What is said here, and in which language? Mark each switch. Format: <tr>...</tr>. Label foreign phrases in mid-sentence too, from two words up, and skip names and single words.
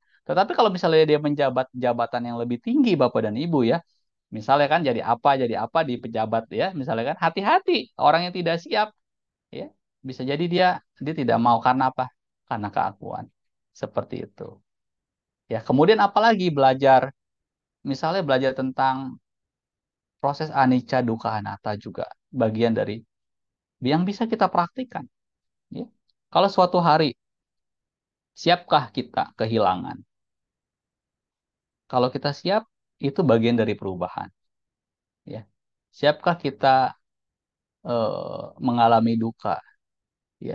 <id>Tetapi kalau misalnya dia menjabat jabatan yang lebih tinggi Bapak dan Ibu ya, Misalnya kan jadi apa di pejabat ya, misalnya kan hati-hati orang yang tidak siap ya, bisa jadi dia dia tidak mau karena apa? Karena keakuan. Seperti itu. Ya, kemudian apalagi belajar misalnya belajar tentang proses</id> <pi>anicca dukkha anatta</pi> <id>juga bagian dari yang bisa kita praktikkan ya. Kalau suatu hari siapkah kita kehilangan? Kalau kita siap, itu bagian dari perubahan ya. Siapkah kita mengalami duka ya?</id>